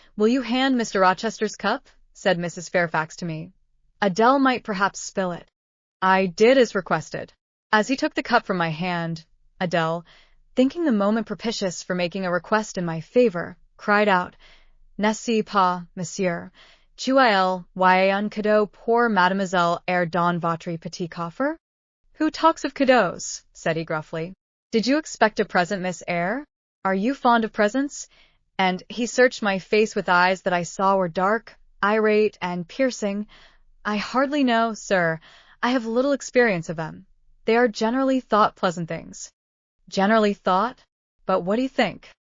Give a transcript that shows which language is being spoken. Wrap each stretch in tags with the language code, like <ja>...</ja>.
<en>"Will you hand Mr. Rochester's cup?" said Mrs. Fairfax to me. "Adele might perhaps spill it." I did as requested. As he took the cup from my hand, Adele, thinking the moment propitious for making a request in my favor, cried out,</en> <fr>"N'est-ce pas, monsieur? Tu-il y a un cadeau pour mademoiselle Eyre dans votre petit coffre?"</fr> <en>"Who talks of cadeaux?" said he gruffly. "Did you expect a present, Miss Eyre? Are you fond of presents?" And he searched my face with eyes that I saw were dark, irate, and piercing. "I hardly know, sir. I have little experience of them. They are generally thought pleasant things." "Generally thought? But what do you think?"</en>